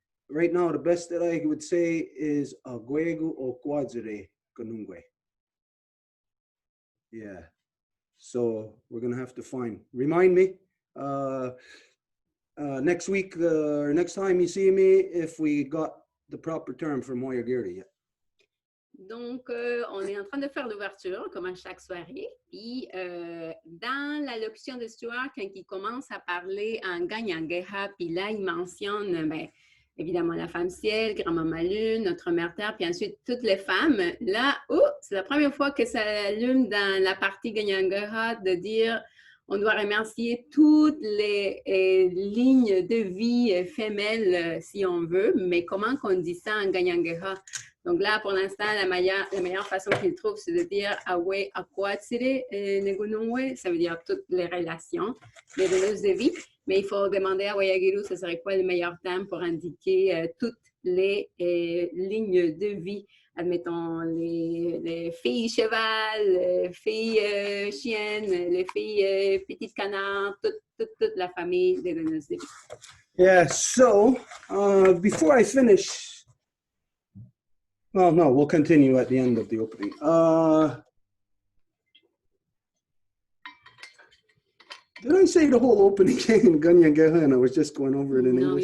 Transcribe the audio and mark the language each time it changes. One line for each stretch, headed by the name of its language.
English: Right now, the best that I would say is Agwego Okwadzere Gunungwe. Yeah. So we're going to have to remind me next week or next time you see me if we got the proper term from Moyagiri yet.
French: Donc, on est en train de faire l'ouverture, comme à chaque soirée. Puis, dans la locution de Stuart, quand il commence à parler en Ganyangeha, puis là, il mentionne, ben, évidemment, la femme ciel, grand-maman lune, notre mère terre, puis ensuite toutes les femmes. Là, c'est la première fois que ça allume dans la partie Ganyangeha de dire on doit remercier toutes les lignes de vie femelles, si on veut, mais comment qu'on dit ça en Ganyangeha? Donc là, pour l'instant, la meilleure façon qu'il trouve, c'est de dire Awe Akwatsire Negunungwe, ça veut dire toutes les relations, les donneuses de vie. Mais il faut demander à Wayagiru, ce serait quoi le meilleur terme pour indiquer toutes les lignes de vie. Admettons, les filles cheval, les filles chiennes, les filles petites canards, toute la famille des donneuses de vie.
English: Yeah, so before I finish, well, no, we'll continue at the end of the opening. Did I say the whole opening in Ganyangeha and I was just going over it in English?